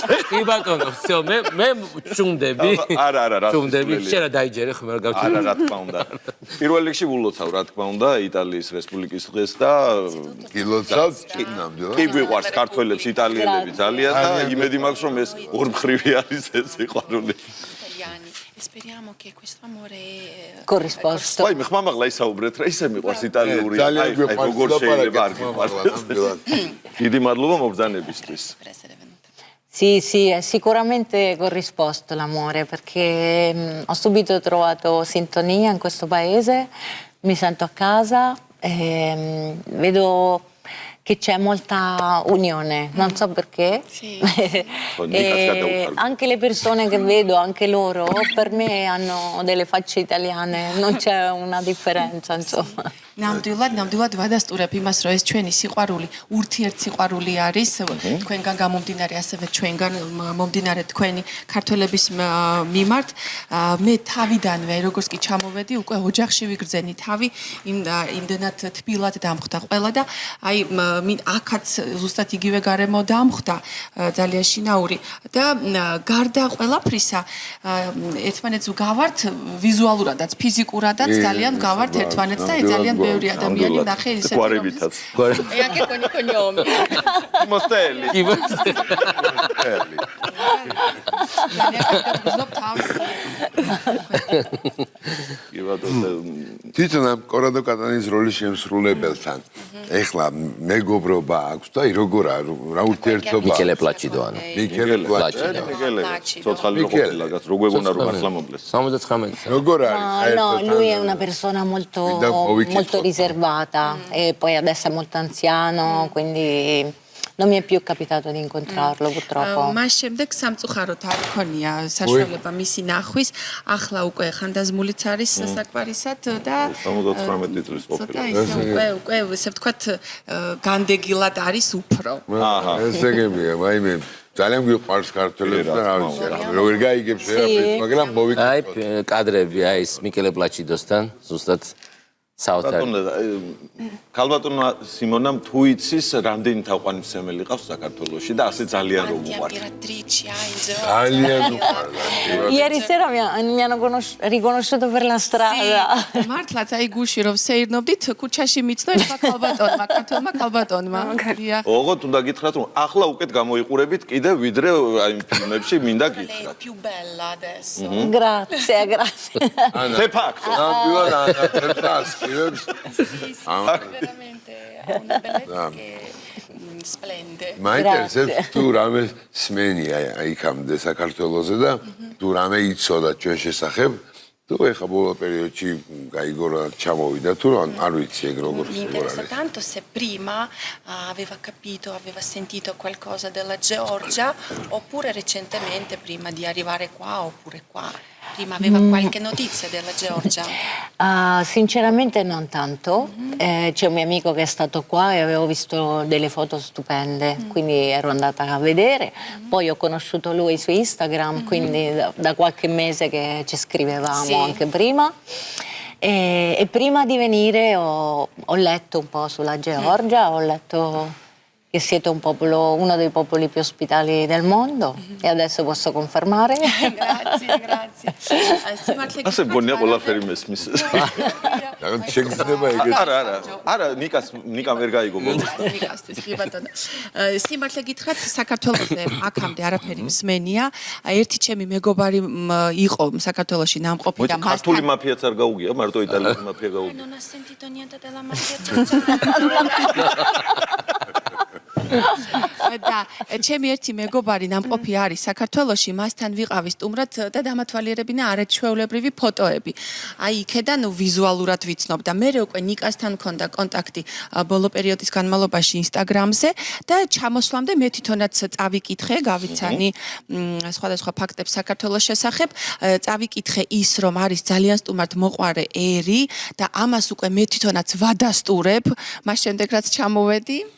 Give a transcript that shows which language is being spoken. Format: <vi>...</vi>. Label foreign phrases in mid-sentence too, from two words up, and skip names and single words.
<ka>კი ბატონო, всё, მე ჩუნდები. არა, რა. ჩუნდები, შეიძლება დაიჯერე ხომ რა გავჩი. არა, რა თქმა უნდა. პირველ რიგში ვილოცავ, რა თქმა უნდა, იტალიის რესპუბლიკის დღეს და გილოცავ ნამდვილად. კი გვიყვარს ქართველებს იტალიელები ძალიან და იმედი მაქვს რომ ეს ორმხრივი არის ეს სიყვარული.</ka> <it>Speriamo che questo amore corrisposto.</it> <ka>ვაი, მე ხმამაღლა ისაუბრეთ რა, ისე მიყვარს იტალიური. აი, როგორ შეიძლება არ გიყვარს. დიდი მადლობა მობრძანებისთვის.</ka> <it>Sì, sì, è sicuramente corrisposto l'amore perché ho subito trovato sintonia in questo paese, mi sento a casa, vedo che c'è molta unione, non so perché. Sì. E anche le persone che vedo, anche loro, per me hanno delle facce italiane, non c'è una differenza, insomma.</it> <ka>ნამდვილად ვადასტურებ იმას, რომ ეს ჩვენი სიყვარული, ურთიერთ სიყვარული არის, თქვენგან გამომდინარე, ასევე ჩვენგან მომდინარე თქვენი ქართველების მიმართ. მე თავიდანვე, როგორც კი ჩამოვედი, უკვე ოჯახში ვიგრძენი თავი, იმდენად თბილად დამხვდა ყველა და აი აქაც ზუსტად იგივე გარემო დამხვდა, ძალიან შინაური და გარდა ყველაფრისა, ერთმანეთს ვგავართ ვიზუალურადაც, ფიზიკურადაც ძალიან ვგავართ ერთმანეთს და ძალიან ბევრი ადამიანი ნახე ისეთი გვარებითაც.</ka> <it>E anche con i cognomi.</it> <ka>მოსტელი. კი ბატონო. თვითონ ამ კორადო კატანის როლის შემსრულებელთან ეხლა მეგობრობა აქვს და როგორ რა ურთიერთობა მიკელე პლაჩიდოანო. მიკელე მიკელე. ცოცხალი რო ყოფილა, რომ გვეგონა რომ ახლა მომკლეს. 79. როგორ არის</ka> <it>No, lui è una persona molto riservata e poi adesso è molto anziano, quindi non mi è più capitato di incontrarlo purtroppo.</it> <ka>მას შემდეგ სამწუხაროდ არ მქონია საშუალება მისი ნახვის, ახლა უკვე ხანდაზმულიც არის საკვარისად და 79 წლის ყოფილა. უკვე ესე ვთქვათ განდეგილად არის უფრო. აჰა. ესე გებია, ვაიმე ძალიან გვიყვარს ქართველებს და რა ვიცი რა როგორ გაიგებს შეაფერს მაგრამ მოვიკითხოთ აი კადრები აი ეს მიკელე პლაჩიდოსთან ზუსტად საოცარი. ქალბატონო სიმონამ თუ იცის რამდენი თაყვანისმცემელი ყავს საქართველოში და ასე ძალიან რომ უყვარს. ძალიან უყვარს.</ka> <it>Ieri sera mi hanno riconosciuto per la strada.</it> <ka>მართლაც აი გუში რომ სეირნობდით ქუჩაში მიცნო ეხლა ქალბატონმა, ქართველმა ქალბატონმა. ოღონდ უნდა გითხრათ რომ ახლა უკეთ გამოიყურებით კიდე ვიდრე აი ფილმებში მინდა გითხრათ.</ka> <it>più bella adesso. Grazie, grazie.</it> <la>De facto.</la> <ka>ნამდვილად ანათებს</ka> <it>Veramente ha una bellezza che splende. მაინტერესებს თუ რამე სმენია იქამდე საქართველოზე და თუ რამე იცოდა ჩვენ შესახებ თუ ეხა ბოლო პერიოდში გაიგო ჩამოვიდა თუ არ ვიცი ეგ როგორ Mi interessa tanto se prima aveva capito, aveva sentito qualcosa della Georgia oppure recentemente prima di arrivare qua oppure qua. Prima aveva qualche notizia della Georgia? Sinceramente non tanto. C'è un mio amico che è stato qua e avevo visto delle foto stupende, quindi ero andata a vedere. Poi ho conosciuto lui su Instagram, quindi da qualche mese che ci scrivevamo anche prima. E prima di venire ho letto un po' sulla Georgia, ho letto che siete un popolo, uno dei popoli più ospitali del mondo e adesso posso confermare. Grazie.</it> <ka>ასე მგონია ყველაფერი მესმის. შეგრძნება ეგეთ არა, ნიკამ ვერ გაიგო ბოლოს. ნიკასთვის კი ბატონო. სიმართლე გითხრათ, საქართველოზე აქამდე არაფერი მსმენია. ერთი ჩემი მეგობარი იყო საქართველოში ნამყოფი და მას ქართული მაფიაც არ გაუგია, მარტო იტალიური მაფია გაუგია.</ka> <it>Non ha sentito niente della mafia.</it> <ka>და ჩემი ერთი მეგობარი ნამყოფი არის საქართველოში, მასთან ვიყავი სტუმრად და დამათვალიერებინა არაჩვეულებრივი ფოტოები. აი იქედან ვიზუალურად ვიცნობ და მე უკვე ნიკასთან მქონდა კონტაქტი ბოლო პერიოდის განმავლობაში ინსტაგრამზე და ჩამოსვლამდე მე თვითონაც წავიკითხე, გავიცანი სხვადასხვა ფაქტებს საქართველოს შესახებ, წავიკითხე ის რომ არის ძალიან სტუმართ მოყვარე ერი და ამას უკვე მე თვითონაც ვადასტურებ, მას შემდეგ რაც ჩამოვედი.</ka>